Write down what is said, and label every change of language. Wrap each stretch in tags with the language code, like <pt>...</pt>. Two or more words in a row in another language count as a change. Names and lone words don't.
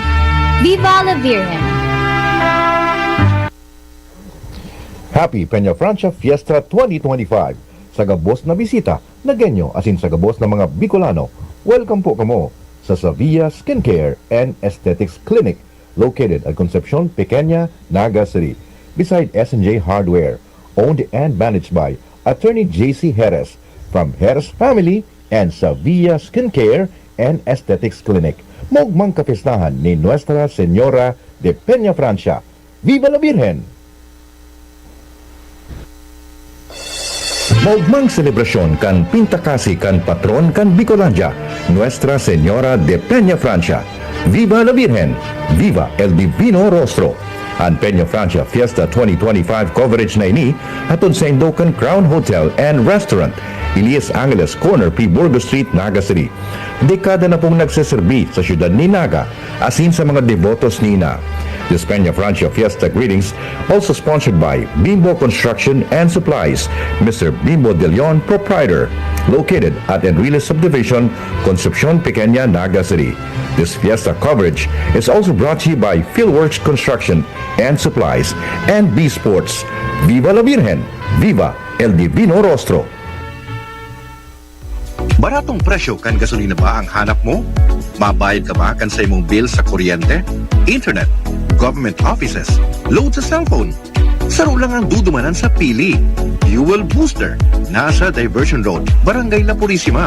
<es>Viva la Virgen!</es> <en>Happy Peña Francia Fiesta 2025!</en> <bik>Sa gabos na bisita na genyo asin sa gabos na mga Bicolano, welcome po kamo sa Sevilla Skincare and Aesthetics Clinic</bik> <en>located at</en> <bik>Concepcion Pequeña, Naga City,</bik> <en>beside S&J Hardware, owned and managed by Attorney J.C. Jerez from Jerez Family and Sevilla Skincare and Aesthetics Clinic.</en> <bik>Maugmang kapistahan ni Nuestra Señora de Peña Francia.</bik> <es>Viva la Virgen!</es> <bik>Maugmang selebrasyon kan Pintakasi kan patron kan Bicolandia, Nuestra Señora de Peña Francia.</bik> <es>Viva la Virgen! Viva el Divino Rostro!</es> <bik>Ang Peña Francia Fiesta 2025 coverage na ini atod sa Indocan Crown Hotel and Restaurant, Elias Angeles Corner, P. Burgos Street, Naga City. Dekada na pong nagseserbi sa syudad ni Naga asin sa mga devotos ni Ina.</bik> <en>This Peña Francia Fiesta greetings also sponsored by Bimbo Construction and Supplies, Mr. Bimbo De Leon, proprietor, located at Enriles Subdivision, Concepcion Pequeña, Naga City. This fiesta coverage is also brought to you by Philworks Construction and Supplies and B Sports.</en> <es>Viva la Virgen! Viva el Divino Rostro!</es> <bik>Baratong presyo kan gasolina ba ang hanap mo? Mabayad ka ba kan sa imong bill sa kuryente, internet,</bik> <en>government offices,</en> <bik>load sa cellphone? Saro lang ang dudumanan sa pili. Fuel Booster, nasa Diversion Road, Barangay La Purisima.</bik>